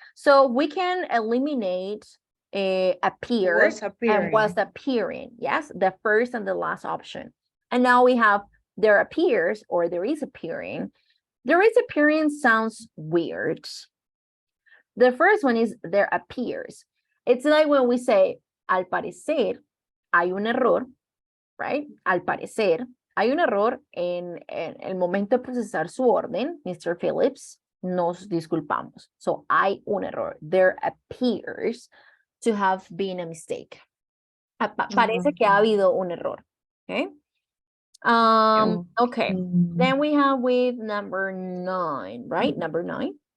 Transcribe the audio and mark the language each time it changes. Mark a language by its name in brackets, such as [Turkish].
[English] So we can eliminate appeared and was appearing. Yes, the first and the last option. And now we have there appears or there is appearing. There is appearing sounds weird. The first one is there appears. It's like when we say [Spanish] al parecer hay un error, [English] right? [Spanish] Al parecer hay un error en el momento de procesar su orden, Mr. Phillips, nos disculpamos. So hay un error. [English] There appears to have been a mistake. [Spanish] Parece que ha habido un error. Okay. Okay. [English] Then we have with number 9, right? Number 9.